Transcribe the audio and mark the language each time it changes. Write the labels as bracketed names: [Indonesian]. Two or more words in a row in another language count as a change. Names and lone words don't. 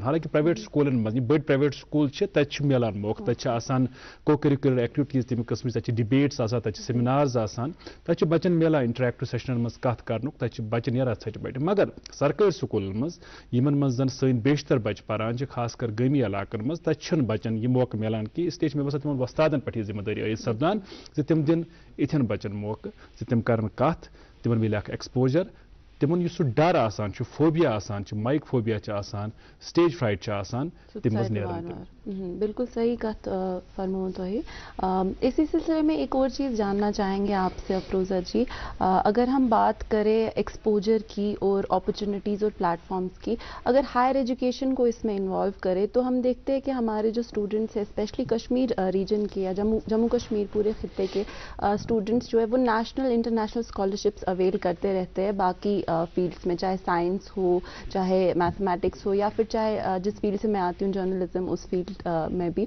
[Kashmiri] حالانکہِ پرایویٹ سکوٗلن منٛز یِم بٔڑۍ پرایویٹ سکوٗل چھِ تتہِ چھُ میلان موقعہٕ، تتہِ چھِ آسان [English] co-curricular activities [Kashmiri] تَمہِ قٕسمٕچ، تتہِ چھِ ڈِبیٹس آسان، تتہِ چھِ سیمینارز آسان، تتہِ چھُ بچن میلان انٹریکٹو سیشنن منٛز کتھ کرنُک، تتہِ چھِ بچہِ نیران ژھٹہِ بٹہِ. مگر سرکٲرۍ سکوٗلن منٛز یِمن منٛز زن سٲنۍ بیشتر بچہِ پران چھِ، خاص کر گٲمی علاقن منٛز، تتہِ چھُنہٕ بچن یہِ موقعہٕ میلان کینٛہہ. اس لیے چھِ مےٚ باسان تِمن وۄستادن پٮ۪ٹھ یہِ ذمہٕ دٲری عٲید سپدان زِ تِم دِن یِتھٮ۪ن بچن موقعہٕ زِ تِم کرن کتھ، تِمن مِلہِ اکھ ایکسپوجر. تمن یُس سُہ ڈر آسان چھُ، فوبیا آسان چھُ، [English] mic phobia [Kashmiri] چھُ آسان، [English] stage fright [Kashmiri] چھُ آسان، تم مز نیران. بالکل صحیح کت فرمو تھی. [Urdu] اسی سلسلے میں ایک اور چیز جاننا چاہیں گے آپ سے افروزہ جی. اگر ہم بات کریں ایکسپوجر کی اور اپرچونیٹیز اور پلیٹ فارمز کی، اگر [English] higher education [Urdu] کو اس میں انوالو کرے تو ہم دیکھتے ہیں کہ ہمارے جو اسٹوڈنٹس ہیں اسپیشلی کشمیر ریجن کے یا جموں کشمیر پورے خطے کے اسٹوڈنٹس جو ہے وہ [English] national international scholarships avail [Urdu] کرتے رہتے ہیں باقی فیلڈس میں، چاہے سائنس ہو، چاہے میتھمیٹکس ہو، یا پھر چاہے جس فیلڈ سے میں آتی ہوں جرنلزم اس فیلڈ میں بھی.